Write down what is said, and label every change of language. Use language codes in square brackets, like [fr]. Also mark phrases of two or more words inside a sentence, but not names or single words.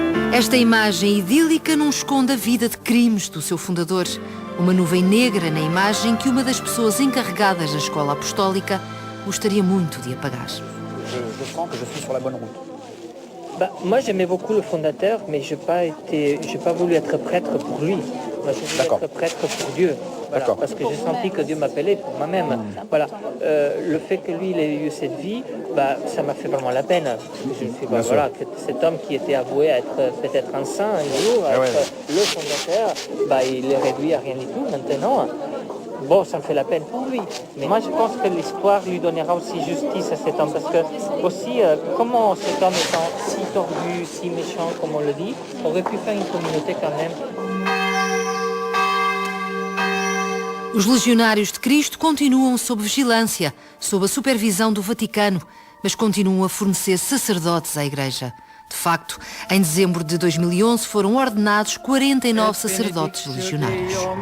[pt] Esta imagem idílica não esconde a vida de crimes do seu fundador. Uma nuvem negra na imagem que uma das pessoas encarregadas da escola apostólica gostaria muito de apagar. [fr] Je sens que je suis sur la bonne route. Moi, j'aimais beaucoup le fondateur, mais je n'ai pas voulu être prêtre pour lui. Moi, je voulais être prêtre pour Dieu. Voilà, parce que j'ai senti que Dieu m'appelait pour moi-même. Voilà. Le fait que lui, il ait eu cette vie, ça m'a fait vraiment la peine. Je me suis dit, voilà, que cet homme qui était avoué à être peut-être un saint un jour, à être le fondateur, il est réduit à rien du tout maintenant. Bon, ça me fait la peine pour lui. Mais moi, je pense que l'histoire lui donnera aussi justice à cet homme. Parce que, aussi, comment cet homme étant si tordu, si méchant, comme on le dit, aurait pu faire une communauté quand même. [pt] Os legionários de Cristo continuam sob vigilância, sob a supervisão do Vaticano, mas continuam a fornecer sacerdotes à Igreja. De facto, em dezembro de 2011 foram ordenados 49 sacerdotes legionários.